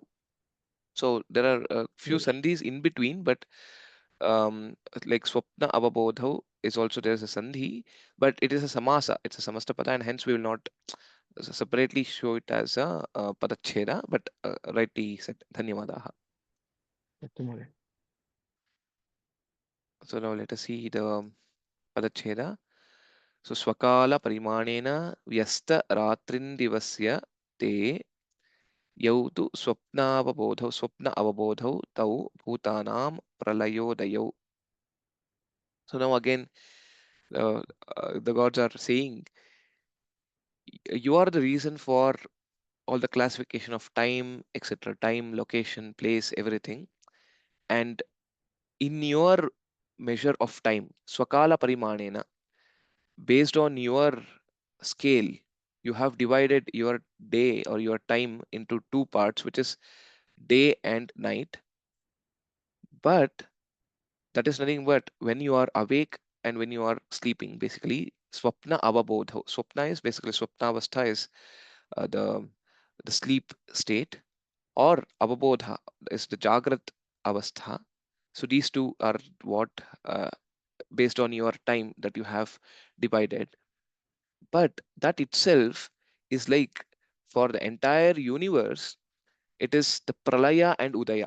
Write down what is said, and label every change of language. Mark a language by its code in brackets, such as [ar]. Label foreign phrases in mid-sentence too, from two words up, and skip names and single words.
[en] So there are a few sandhis in between, but like [sa] स्वप्न अवबोधौ [en] is also there's a sandhi, but it is a samasa. It's a samastapada, and hence we will not separately show it as a padacheda, but rightly said. [sa] Dhanyavadaha. [en] So now let us see the padacheda. [sa] So स्वकाल परिमाणेन व्यस्त रात्रिन्दिवस्य ते यौतु स्वप्न अवबोधौ तौ भूतानाम् प्रलयोदयौ. [en] So now again the gods are saying you are the reason for all the classification of time, etc. Time, location, place, everything. And in your measure of time, [sa] स्वकाल परिमाणेन, [en] based on your scale, you have divided your day or your time into two parts, which is day and night. But that is nothing but when you are awake and when you are sleeping, basically [sa] स्वप्न अवबोध. [en] Swapna is basically swapnavastha is the sleep state, or avabodha is the [sa] जाग्रत् अवस्था. [en] So these two are what based on your time that you have divided. But that itself is like for the entire universe, it is the pralaya and udaya.